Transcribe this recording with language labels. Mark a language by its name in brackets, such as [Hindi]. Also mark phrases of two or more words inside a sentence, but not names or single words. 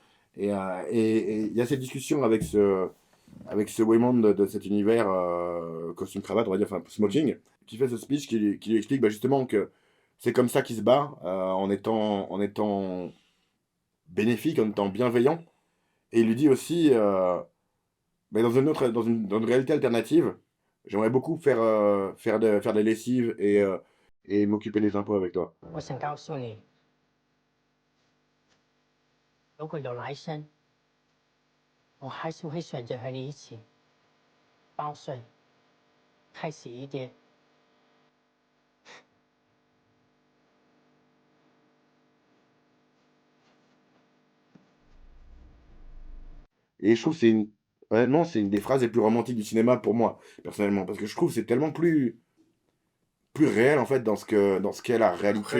[French] Et il y a cette discussion avec ce Waymond de cet univers costume cravate, on va dire, enfin smoking, qui fait ce speech qui lui explique justement que c'est comme ça qu'il se bat, en étant bénéfique, en étant bienveillant. Et il lui dit aussi, mais dans une réalité alternative, j'aimerais beaucoup faire des lessives et m'occuper des impôts avec toi. [Chinese] 我想告诉你，如果有来生，我还是会选择和你一起报税、开洗衣店。 [French] Et je trouve que c'est une des phrases les plus romantiques du cinéma pour moi, personnellement, parce que je trouve que c'est tellement plus réel en fait dans ce qu'est la réalité.